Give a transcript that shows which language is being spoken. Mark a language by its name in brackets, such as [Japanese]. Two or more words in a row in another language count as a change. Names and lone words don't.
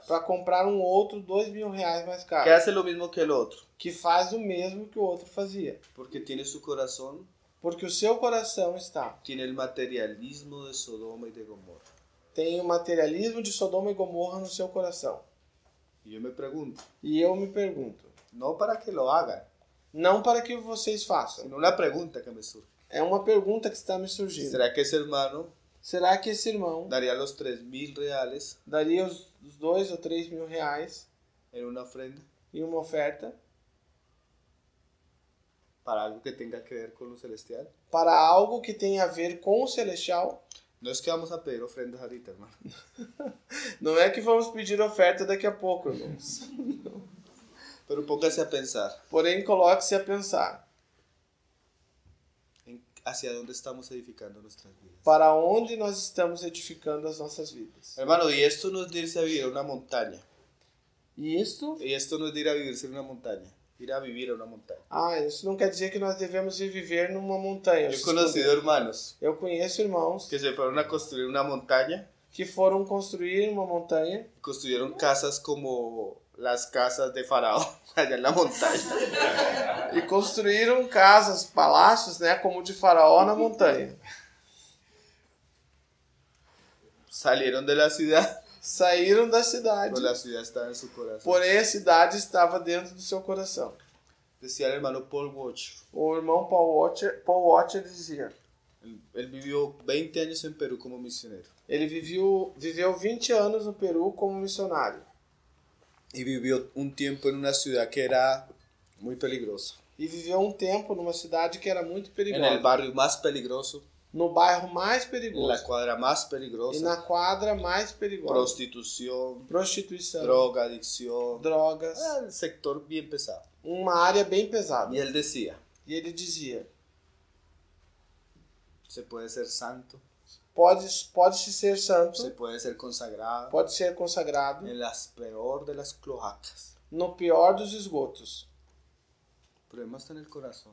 [Portuguese] para comprar um outro R$2.000 mais que caro, [Spanish] hace lo mismo que el otro, [Portuguese] que faz o mesmo que o outro fazia. [Spanish] porque tiene su corazón, [Portuguese] Porque o seu coração [Spanish] tiene el materialismo de Sodoma y de Gomorra. [Portuguese] tem o materialismo de Sodoma e Gomorra no seu coração. [Spanish] Y yo me pregunto, [Portuguese] E eu me pergunto, [Spanish] no para que lo hagan, [Portuguese] não para que vocês façam, [Spanish] sino una pregunta que me surge. [Portuguese] é uma pergunta que está me surgindo. [Spanish] ¿Será que ese hermano [Portuguese] Será que esse irmão [Spanish] daría los 3.000 reales [Portuguese] daria os R$2.000 ou R$3.000 [Spanish] en una ofrenda [Portuguese] em uma oferta [Spanish] para algo que tenga que ver con lo celestial? [Portuguese] para algo que tem a ver com o celestial? [Spanish] No es que vamos a pedir ofrendas ahorita, hermano. [Portuguese] Não é que vamos pedir oferta daqui a pouco, irmãos. [Spanish] Pero póngase a pensar [Portuguese] Porém, coloque-se a pensar [Spanish] hacia dónde estamos edificando nuestras vidas. [Portuguese] para onde nós estamos edificando as nossas vidas. [Spanish] Hermano, y esto no es de irse a vivir a una montaña. [Portuguese] E isso? [Spanish] Y esto no es de ir a vivirse en una montaña. Ir a vivir a una montaña. [Portuguese] Isso não quer dizer que nós devemos ir viver numa montanha. [Spanish] Yo he conocido hermanos [Portuguese] Eu conheço irmãos [Spanish] que se fueron a construir una montaña, [Portuguese] que foram construir uma montanha, [Spanish] construyeron casas como las casas de Faraón, allá en la montaña. [Portuguese] e construíram casas, palácios, né, como o de Faraó na montanha. [Spanish] Salieron de la ciudad, [Portuguese] Saíram da cidade, [Spanish] pero la ciudad estaba en su corazón. [Portuguese] porém a cidade estava dentro do seu coração. [Spanish] Decía el hermano Paul Watch. [Portuguese] O irmão Paul Washer dizia. [Spanish] Él vivió 20 años en Perú como misionero. [Portuguese] Ele viveu 20 anos no Peru como missionário. [Spanish] Y vivió un tiempo en una ciudad que era muy peligrosa. [Portuguese] E viveu um tempo numa cidade que era muito [Spanish] En [Portuguese] perigosa. [Spanish] el barrio más peligroso, [Portuguese] No bairro mais [Spanish] en [Portuguese] perigoso. [Spanish] la cuadra más [Portuguese] E [Spanish] peligrosa. [Portuguese] na quadra mais perigosa. [Spanish] Prostitución, [Portuguese] Prostituição, [Spanish] drogadicción. [Portuguese] drogas. [Spanish] Era el sector bien pesado. [Portuguese] Uma área bem pesada. [Spanish] Y él decía, [Portuguese] E ele dizia, [Spanish] se puede ser santo, [Portuguese] pode-se ser santo, [Spanish] se puede ser consagrado [Portuguese] pode ser consagrado [Spanish] en las peor de las cloacas. [Portuguese] no pior dos esgotos. [Spanish] El problema está en el corazón.